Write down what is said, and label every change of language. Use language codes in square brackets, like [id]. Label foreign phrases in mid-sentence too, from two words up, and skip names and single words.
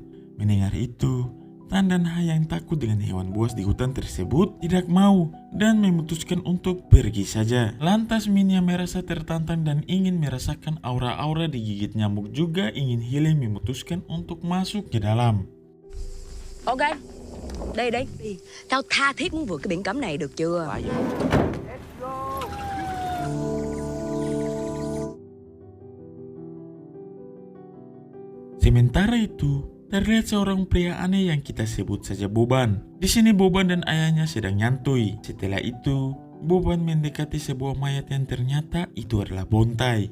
[id] Mendengar itu, Tan dan Ha yang takut dengan hewan buas di hutan tersebut tidak mau dan memutuskan untuk pergi saja. Lantas Min yang merasa tertantang dan ingin merasakan aura-aura digigit nyamuk juga ingin healing memutuskan untuk masuk ke dalam. [vi] Ok, đi đi. Tao tha thiết muốn vượt cái biển cấm này được chưa? [id] Sementara itu, terlihat seorang pria aneh yang kita sebut saja Boban. Di sini Boban dan ayahnya sedang nyantui. Setelah itu, Boban mendekati sebuah mayat yang ternyata itu adalah Bontai.